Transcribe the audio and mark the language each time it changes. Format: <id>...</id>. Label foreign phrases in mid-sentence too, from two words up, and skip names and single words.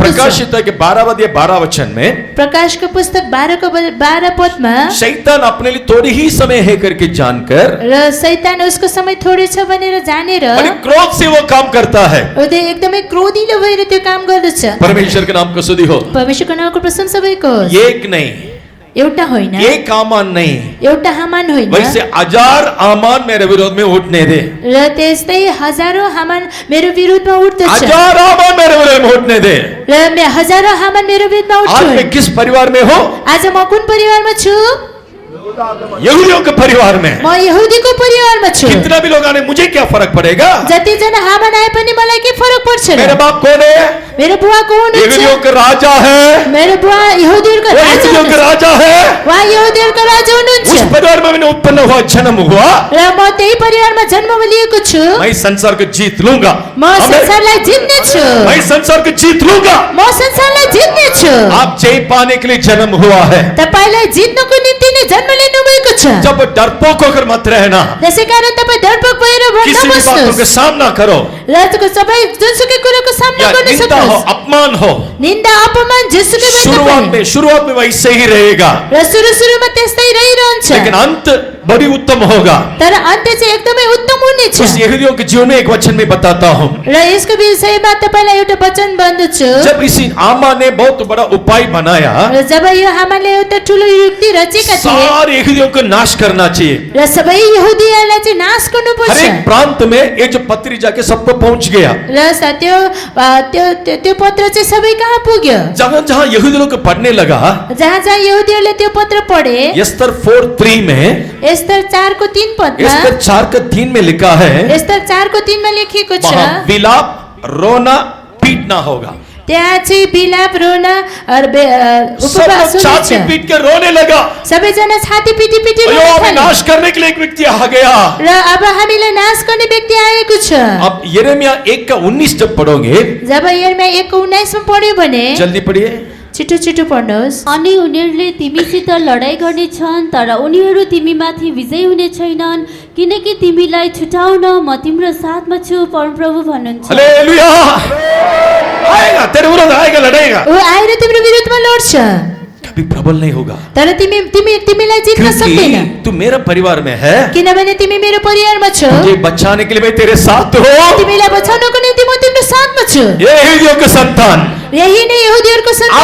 <hi>प्रकाशित के 12 वचन में</hi> <ne>प्रकाशको पुस्तक 12 पदमा</ne> <hi>शैतान अपने लिए थोड़ी ही समय है करके जानकर</hi> <ne>र शैतान उसको समय थोरै छ भनेर जानेर</ne> <hi>बड़े क्रोध से वो काम करता है।</hi> <ne>उदय एकदमै क्रोधिलो भएर त्यो काम गर्दछ।</ne> <hi>परमेश्वर के नाम को स्तुति हो।</hi> <ne>परमेश्वरको नामको प्रशंसा भएको होस्।</ne> <hi>एक नहीं,</hi> <ne>एउटा होइन,</ne> <hi>एक आमान नहीं,</hi> <ne>एउटा हामान होइन,</ne> <hi>वैसे 1000 आमान मेरे विरोध में उठने दे।</hi> <ne>र त्यस्तै हजारौं हामान मेरो विरुद्धमा उठ्दछ।</ne> <hi>1000 आमान मेरे विरोध में उठने दे।</hi> <ne>र हजारौं हामान मेरो विरुद्धमा आज उठ्छ।</ne> <hi>मैं किस परिवार में हूँ?</hi> <ne>आज म कुन परिवारमा छु?</ne> <hi>यहूदियों के परिवार में।</hi> <ne>म यहुदीको परिवारमा छु।</ne> <hi>कितना भी लोग आने मुझे क्या फर्क पड़ेगा?</hi> <ne>जति जना हामान आए पनि मलाई के फरक पर्छ र?</ne> <hi>मेरे बाप कौन है?</hi> <ne>मेरो बुवा को</ne> <hi>यहूदियों</hi> <ne>हुनुहुन्छ?</ne> <hi>का राजा है।</hi> <ne>मेरो बुवा यहुदीहरूको</ne> <hi>वो</hi> <ne>राजा</ne> <hi>यहूदियों का</hi> <ne>हुनुहुन्छ।</ne> <hi>राजा है।</hi> <ne>उहाँ यहुदीहरूको राजा हुनुहुन्छ।</ne> <hi>उस परिवार में मैंने उत्पन्न हुआ, जन्म हुआ।</hi> <ne>र म त्यही परिवारमा जन्म लिएको छु।</ne> <hi>मैं संसार को जीत लूंगा।</hi> <ne>म संसारलाई जित्ने छु।</ne> <hi>मैं संसार को जीत लूंगा।</hi> <ne>म संसारलाई जित्ने छु।</ne> <hi>आप जय पाने के लिए जन्म हुआ है।</hi> <ne>तपाईलाई जित्नको निम्ति नै जन्म लिनु भएको छ।</ne> <hi>जब डरपोक होकर मत रहना।</hi> <ne>त्यसैकारण तपाईँ डरपोक भएर</ne> <hi>किसी भी बातों</hi> <ne>नबस्नुहोस्।</ne> <hi>का सामना करो।</hi> <ne>र सबै जुनसुकै कुरोको सामना</ne> <hi>या</hi> <ne>गर्न</ne> <hi>निंदा हो,</hi> <ne>सक्नुहोस्।</ne> <hi>अपमान हो,</hi> <ne>निन्दा अपमान जेसुकै भए पनि</ne> <hi>शुरुआत में वैसे ही रहेगा,</hi> <ne>र सुरुमा त्यस्तै रहिरहन्छ।</ne> <hi>लेकिन अंत बड़ी उत्तम होगा।</hi> <ne>तर अन्त्य चाहिँ एकदमै उत्तम हुनेछ।</ne> <hi>उस यहूदियों के जीवन में एक वचन में बताता हूँ।</hi> <ne>र यसको विषयमा तपाईलाई एउटा वचन भन्दछु।</ne> <hi>जब इसी आमा ने बहुत बड़ा उपाय बनाया,</hi> <ne>र जब यो हामाले एउटा ठुलो युक्ति रचेका थिए</ne> <hi>सारे यहूदियों को नाश करना चाहिए।</hi> <ne>र सबै यहुदीहरूलाई चाहिँ नाश</ne> <hi>हर</hi> <ne>गर्नुपर्छ।</ne> <hi>एक प्रांत में ये जो पत्री जाके सबको पहुंच गया।</hi> <ne>र त्यो पत्र चाहिँ सबै कहाँ पुग्यो?</ne> <hi>जहां जहां यहूदी लोग पढ़ने लगा,</hi> <ne>जहाँ जहाँ यहुदीहरूले त्यो पत्र पढे,</ne> <hi>यस्तर 4:3 में,</hi> <ne>एस्तर 4:3 पदमा,</ne> <hi>यस्तर 4:3 में लिखा है,</hi> <ne>एस्तर 4:3 मा लेखिएको छ</ne> <hi>वहां विलाप, रोना, पीटना होगा।</hi> <ne>त्यहाँ चाहिँ बिलाप,</ne> <hi>रोना सब</hi> <ne>उपवास</ne> <hi>लोग छाती</hi> <ne>हुनेछ।</ne> <hi>पीट के रोने लगा।</hi> <ne>सबैजना छाती पिटी पिटी अयो, रोन</ne> <hi>हमें</hi> <ne>थाले।</ne> <hi>नाश करने के लिए एक व्यक्ति आ गया।</hi> <ne>र अब हामीलाई नाश गर्ने व्यक्ति आएको छ।</ne> <hi>अब यिर्मयाह 1:19 जब पढ़ोगे,</hi> <ne>जब यिर्मयाह 1:19 मा पढ्यो भने</ne> <hi>जल्दी पढ़िए।</hi> <ne>छिटो छिटो पढ्नुहोस्। अनि उनीहरूले तिमीसित लडाई गर्नेछन्, तर उनीहरू तिमीमाथि विजय हुने छैनन्, किनकि तिमीलाई छुटाउन म तिम्रो साथमा छु, परमप्रभु भन्नुहुन्छ। हालेलुया।</ne> <hi>आएगा तेरे विरुद्ध, आएगा, लड़ेगा,</hi> <ne>ऊ आएर तिम्रो विरुद्धमा लड्छ,</ne> <hi>कभी प्रबल नहीं होगा।</hi> <ne>तर तिमीलाई जित्न सक्दैन,</ne> <hi>क्योंकि तू मेरा परिवार में है।</hi> <ne>किनभने तिमी मेरो परिवारमा छौ।</ne> <hi>तुझे बचाने के लिए मैं तेरे साथ हूँ।</hi> <ne>तिमीलाई बचाउनको निम्ति म तिम्रो साथमा छु।</ne> <hi>ये यहूदियों के संतान,</hi> <ne>यही नै यहुदीहरूको सन्तान</ne>